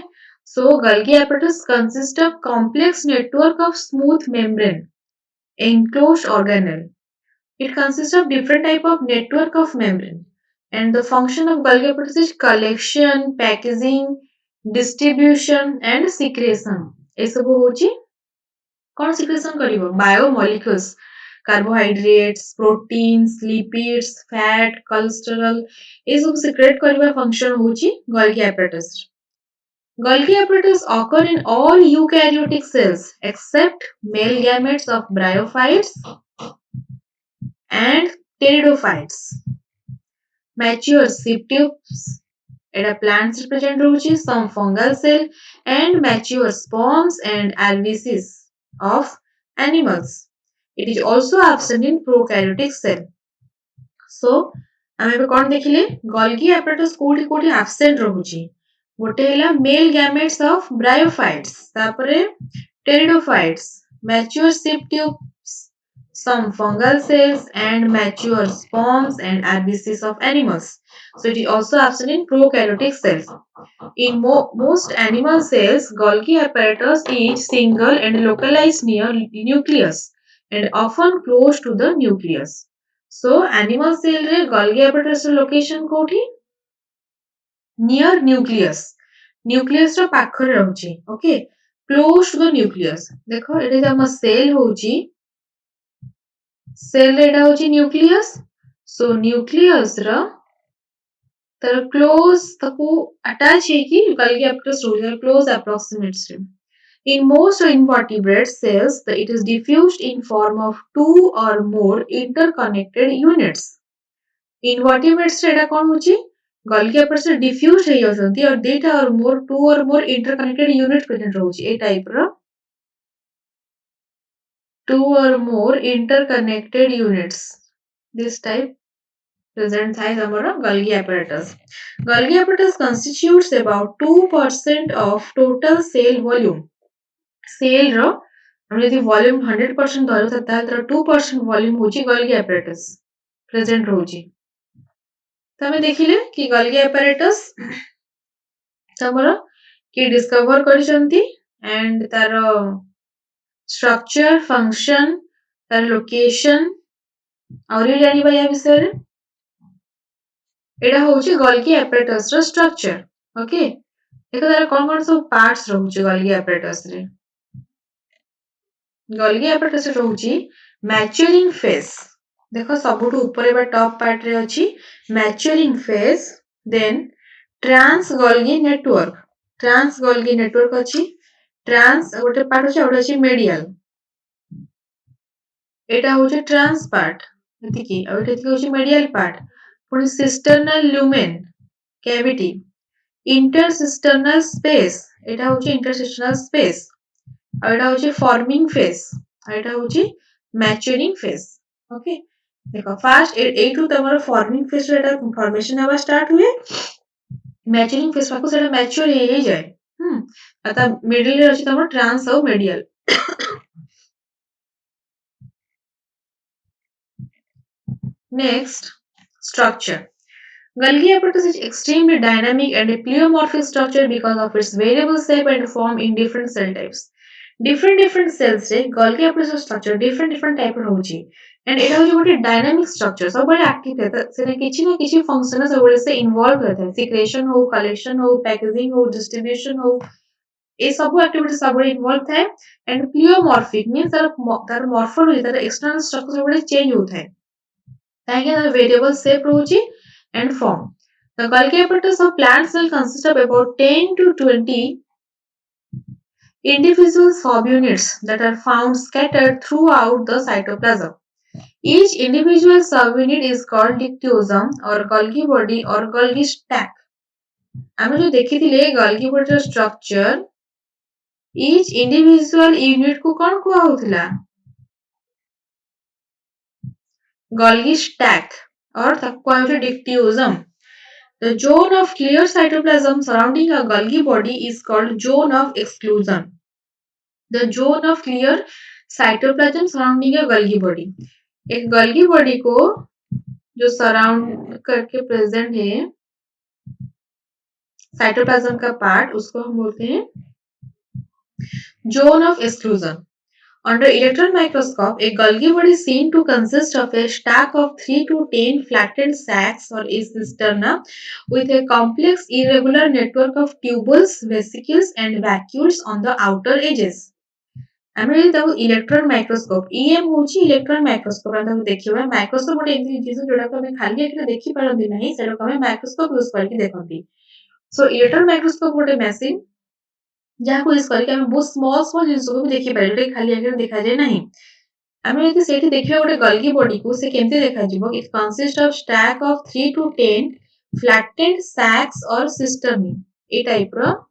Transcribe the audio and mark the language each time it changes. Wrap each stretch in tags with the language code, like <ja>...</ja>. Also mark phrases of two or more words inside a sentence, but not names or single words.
<en>So Golgi apparatus consists of complex network of smooth membrane enclosed organelle. It consists of different type of network of membrane and the function of Golgi apparatus is collection, packaging, distribution and secretion.</en> <or>ଏସବୁ ହଉଛି କଣ secretion କରିବ</or> <en>biomolecules carbohydrates, proteins, lipids, fat, cholesterol</en> <or>ଏସବୁ secrete କରିବା function ହଉଛି</or> <en>Golgi apparatus. Golgi apparatus occur in all eukaryotic cells except male gametes of bryophytes and pteridophytes. Mature seed tubes at a plants present roots, some fungal cell and mature sperms and alveoles of animals. It is also absent in prokaryotic cell. So,</en> <or>ଆମେ ଏବେ କଣ ଦେଖିଲେ</or> <en>Golgi apparatus</en> <or>କୋଉଠି କୋଉଠି</or> <en>absent</en> <or>ରହୁଛି ଗୋଟେ ହେଲା</or> <en>male gametes of bryophytes ତାପରେ pteridophytes mature seed tubes some fungal cells and mature sperms and alveoles of animals. So it is also absent in prokaryotic cells. In most animal cells, Golgi apparatus is single and localized near nucleus and often close to the nucleus. So animal cell</en> <or>रे</or> <en>Golgi apparatus location कोठी near nucleus.</en> <or>Nucleus ର ପାଖରେ ରହୁଛି.</or> <en>Okay. Close to the nucleus.</en> <or>ଦେଖ ଏଠି ଆମ</or> <en>cell ହଉଛି cell</en> <or>ଏଟା ହଉଛି nucleus. So nucleus ର ତାର close ତାକୁ attach ହେଇକି</or> <en>Golgi apparatus</en> <or>ରହୁଛି. ତାର</or> <en>close approximates</en> <or>ରେ.</or> <en>In most invertebrate cells, it is diffused in form of two or more interconnected units.</en> <or>Invertebrates ରେ ଏଟା କଣ ହଉଛି</or> <en>Golgi apparatus diffused</en> <or>ହେଇଯାଉଛନ୍ତି और ଦିଟା</or> <en>or more two or more interconnected units</en> <or>present ରହୁଛି ଏ type ର</or> <en>two or more interconnected units. This type present</en> <or>ଥାଏ ଆମର</or> <en>Golgi apparatus. Golgi apparatus constitutes about 2% of total cell volume.</en> <or>Cell ର ଆମେ ଯଦି volume 100% ଧରୁଥିବା ତାହେଲେ ତାର 2% volume ହଉଛି</or> <en>Golgi apparatus</en> <or>present ରହୁଛି. ତ ଆମେ ଦେଖିଲେ କି</or> <en>Golgi apparatus</en> <or>ତମର କିଏ discover କରିଛନ୍ତି and ତାର structure, function, ତାର location ଆହୁରି ଜାଣିବା ୟା ବିଷୟରେ ଏଇଟା ହଉଛି</or> <en>Golgi apparatus</en> <or>ର structure. Okay. ଦେଖ ତାର କଣ କଣ ସବୁ</or> <en>parts</en> <or>ରହୁଛି</or> <en>Golgi apparatus</en> <or>ରେ</or> <en>Golgi apparatus</en> <or>ରହୁଛି</or> <en>maturing phase.</en> <or>ଦେଖ ସବୁଠୁ ଉପରେ ବା</or> <en>top part</en> <or>ରେ ଅଛି</or> <en>maturing phase then trans Golgi network. Trans Golgi network</en> <or>ଅଛି trans ଗୋଟେ part ଅଛି ଆଉ ଗୋଟେ ଅଛି medial. ଏଇଟା ହଉଛି trans part ଏତିକି ଆଉ ଏଠି ହଉଛି</or> <en>medial part</en> <or>ପୁଣି</or> <en>cisternal lumen cavity intercisternal space</en> <or>ଏଟା ହଉଛି</or> <en>intercisternal space</en> <or>ଆଉ ଏଟା ହଉଛି</or> <en>forming phase</en> <or>ଆଉ ଏଟା ହଉଛି</or> <en>maturing phase okay dekh first</en> <or>ଏଇଠୁ ତମର</or> <en>forming phase</en> <or>ରେ ଏଟା formation ହେବା start ହୁଏ</or> <en>maturing phase</en> <or>ପାଖକୁ ସେଟା ମ୍ୟାଚୁର ହେଇଯାଏ ଆଉ ତା ମିଡିଲ ରେ ଅଛି ତମର ଟ୍ରାନ୍ସ ଆଉ ମିଡିଆଲ</or> <en>next structure Golgi apparatus is extremely dynamic and a pleomorphic structure because of its variable shape and form in different cell types different cells</en> <or>ରେ</or> <en>Golgi apparatus structure different type</en> <or>ର ରହୁଛି and ଏଟା ହଉଛି ଗୋଟେ</or> <en>dynamic structure</en> <or>ସବୁବେଳେ active ଥାଏ ସେଟା କିଛି ନା କିଛି</or> <en>function</en> <or>ରେ ସବୁବେଳେ ସେ</or> <en>involve</en> <or>ରହିଥାଏ</or> <en>secretion ହଉ collection ହଉ packaging ହଉ distribution ହଉ</en> <or>ଏ ସବୁ</or> <en>activity</en> <or>ସବୁବେଳେ</or> <en>involve ଥାଏ and pleomorphic means</en> <or>ତାର</or> <en>morphology</en> <or>ତାର</or> <en>external structure</en> <or>ସବୁବେଳେ</or> <en>change</en> <or>ହଉଥାଏ କାହିଁକି ତାର</or> <en>variable shape</en> <or>ରହୁଛି</or> <en>and form the Golgi apparatus of plant cell consists of about 10 to 20 individual subunits that are found scattered throughout the cytoplasm. Each individual subunit is called dictyosome or Golgi body or Golgi stack.</en> <or>ଆମେ ଯୋଉ ଦେଖିଥିଲେ</or> <en>Golgi body</en> <or>ର structure</or> <en>each individual unit</en> <or>କୁ କଣ କୁହାହଉଥିଲା</or> <en>Golgi stack</en> <or>or ତାକୁ କୁହାଯାଉଛି dictyosome.</or> <en>The zone of clear cytoplasm surrounding a Golgi body is called zone of exclusion. The zone of clear cytoplasm surrounding a Golgi body.</en> <hi>एक</hi> <en>Golgi body</en> <hi>को जो सराउंड करके प्रेजेंट है साइटोप्लाज्म का पार्ट उसको हम बोलते हैं</hi> <en>zone of exclusion. Under electron microscope, a Golgi body is seen to consist of a stack of 3 to 10 flattened sacs or a cisterna with a complex irregular network of tubules, vesicles and vacuoles on the outer edges.</en> <or>ଆମେ ଯଦି ତାକୁ</or> <en>electron microscope</en> <or>ଇଏମ୍ ହଉଛି</or> <en>electron microscope</en> <or>ଆମେ ତାକୁ ଦେଖିବା ମାଇକ୍ରୋସ୍କୋପ ଗୋଟେ ଏମିତି ଜିନିଷ ଯୋଉଟାକୁ ଆମେ ଖାଲି ଆଖିରେ ଦେଖିପାରନ୍ତି ନାହିଁ ସେଟାକୁ ଆମେ</or> <en>microscope use</en> <or>କରିକି ଦେଖନ୍ତି</or> <en>so electron microscope</en> <or>ଗୋଟେ ମେସିନ ଯାହାକୁ ୟୁଜ କରିକି ଆମେ ବହୁତ ସ୍ମଲ ଜିନିଷକୁ ବି ଦେଖିପାରିବା ଯୋଉଟାକି ଖାଲି ଆଖିରେ ଦେଖାଯାଏ ନାହିଁ ଆମେ ଯଦି ସେଇଠି ଦେଖିବା ଗୋଟେ</or> <en>Golgi body</en> <or>କୁ ସେ କେମିତି ଦେଖାଯିବ</or> <en>it consist of stack of 3 to 10 flattened sacs or cisternae</en> <or>ଏଇ ଟାଇପର</or>